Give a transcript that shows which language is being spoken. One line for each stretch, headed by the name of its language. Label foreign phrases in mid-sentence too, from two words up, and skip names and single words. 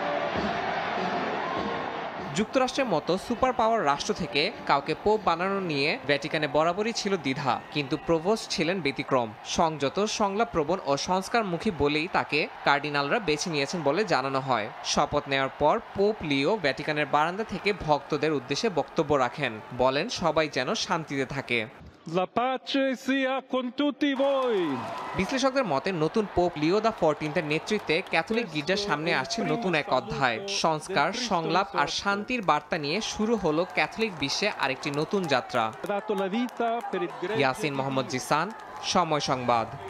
Bangla: যুক্তরাষ্ট্রের মতো সুপার পাওয়ার রাষ্ট্র থেকে কাউকে পোপ বানানো নিয়ে ভ্যাটিকানে বরাবরই ছিল দ্বিধা, কিন্তু প্রভোস্ট ছিলেন ব্যতিক্রম। সংযত, সংলাপপ্রবণ ও সংস্কারমুখী বলেই তাকে কার্ডিনালরা বেছে নিয়েছেন বলে জানানো হয়। শপথ নেওয়ার পর পোপ লিও ভ্যাটিকানের বারান্দা থেকে ভক্তদের উদ্দেশ্যে বক্তব্য রাখেন, বলেন সবাই যেন শান্তিতে থাকে।
Italian: La pace sia con tutti voi.
Bangla: বিশ্লেষকদের মতে নতুন পোপ লিও দ্য 14-এর নেতৃত্বে ক্যাথলিক গির্জার সামনে আসছে নতুন এক অধ্যায়। সংস্কার, সংলাপ আর শান্তির বার্তা নিয়ে শুরু হলো ক্যাথলিক বিশ্বে আরেকটি নতুন যাত্রা। ইয়াসিন মোহাম্মদ জিসান, সময় সংবাদ।